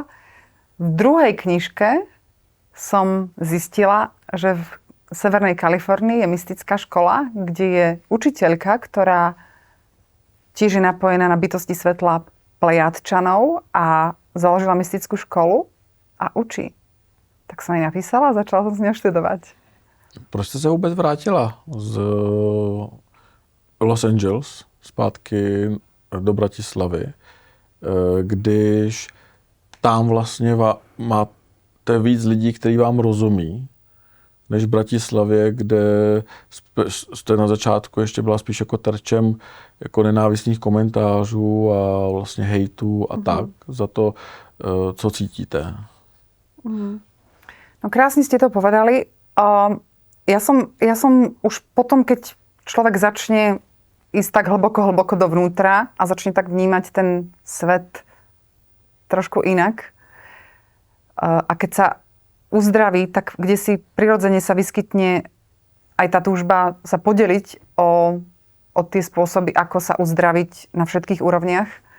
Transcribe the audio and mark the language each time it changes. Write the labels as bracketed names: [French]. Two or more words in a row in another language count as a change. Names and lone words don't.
[Slovak] V druhej knižke som zistila, že v Severnej Kalifornii je mystická škola, kde je učiteľka, ktorá tiež je napojená na bytosti svetla Plejadčanov a založila mystickú školu a učí. Tak som jej napísala a začala som s ňou študovať. [Czech] Proč jste se vůbec vrátila z Los Angeles zpátky do Bratislavy, když tam vlastně máte víc lidí, kteří vám rozumí, než v Bratislavě, kde jste na začátku ještě byla spíš jako terčem jako nenávistných komentářů a vlastně hejtů a tak za to, co cítíte. [Slovak] No krásne ste to povedali. Ja som už potom, keď človek začne ísť tak hlboko dovnútra a začne tak vnímať ten svet trošku inak a keď sa uzdraví, tak kde si prirodzene sa vyskytne aj tá túžba sa podeliť o tie spôsoby, ako sa uzdraviť na všetkých úrovniach.